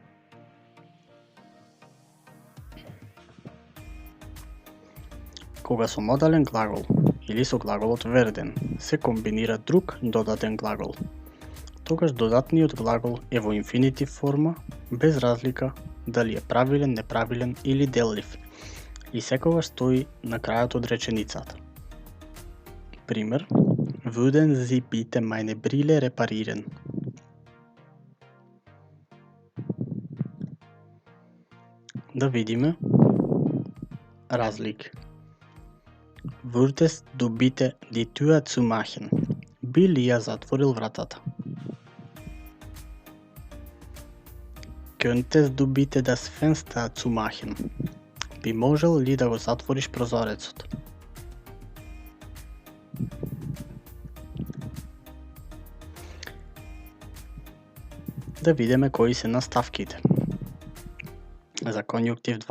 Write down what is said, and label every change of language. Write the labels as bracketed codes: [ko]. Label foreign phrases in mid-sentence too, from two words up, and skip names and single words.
[mk] Кога со модален глагол или со глаголот werden се комбинира друг додатен глагол, тогаш додатниот глагол е во инфинитив форма без разлика дали е правилен, неправилен или деллив и секогаш стои на крајот од реченицата. Пример, [de] würden Sie bitte meine Brille reparieren? [mk] Да видиме разлики. [de] Würdest du bitte die Tür zumachen? [mk] Би ли ја затворил вратата? [de] Könntest du bitte das Fenster zumachen? [mk] Би можел ли да го затвориш прозорецот? Да видиме кои се наставките за конјунктив 2.